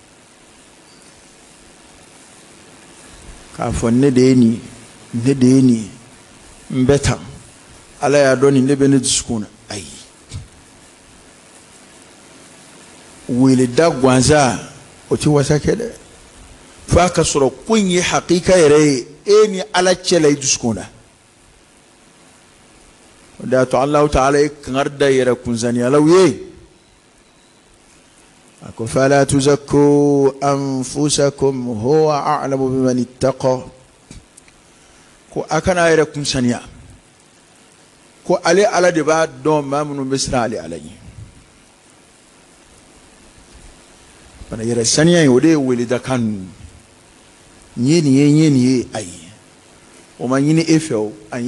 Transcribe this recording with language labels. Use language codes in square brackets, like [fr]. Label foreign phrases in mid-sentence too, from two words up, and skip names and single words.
[bm] k'a fɔ ne de ye nin ne de ye nin n bɛ tan ala y'a dɔn nin ne bɛ ne dusukun na ayi weleda gansan o tɛ wasa kɛ dɛ fo a ka sɔrɔ ko in ye hakika yɛrɛ ye e ni ala cɛ la i dusukun na o de y'a to [ar] الله تعالى [bm] ye kangari da yɛrɛ kunsaniyalaw ye a ko [ar] فلا تزكوا أنفسكم هو أعلم بمن اتقى [bm] ko a kana yɛrɛ kunsaniya ko ale ala de b'a dɔn maa minnu bɛ siran ale ala ɲɛ bana yɛrɛ saniya in o de ye weledakan ninnu n ye nin ye n ye nin ye ayi o ma ɲini e fɛ o a